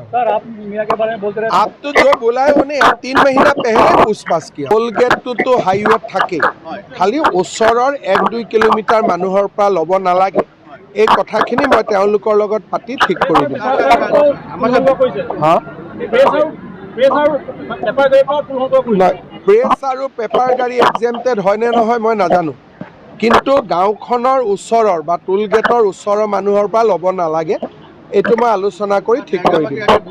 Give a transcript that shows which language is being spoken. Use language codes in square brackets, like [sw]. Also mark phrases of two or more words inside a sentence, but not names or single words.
[hi] सर आप मियां के बारे में बोलते रहे आप तो जो बोला है उन्हें 3 महीना पहले पूछताछ किया टोल गेट तो हाईवे [as] থাকে খালি ওচৰৰ 1-2 কিলোমিটাৰ মানুহৰ পৰা ল'ব নালাগে এই কথাখিনি মই তেওঁলোকৰ লগত পাতি ঠিক কৰি দিম প্ৰেছ আৰু পেপাৰ গাড়ী এক্সেম্পটেড হয় নে নহয় মই নাজানো কিন্তু গাঁওখনৰ ওচৰৰ বা টোল গেটৰ ওচৰৰ মানুহৰ পৰা ল'ব নালাগে এইটো মই আলোচনা কৰি ঠিক কৰি দিম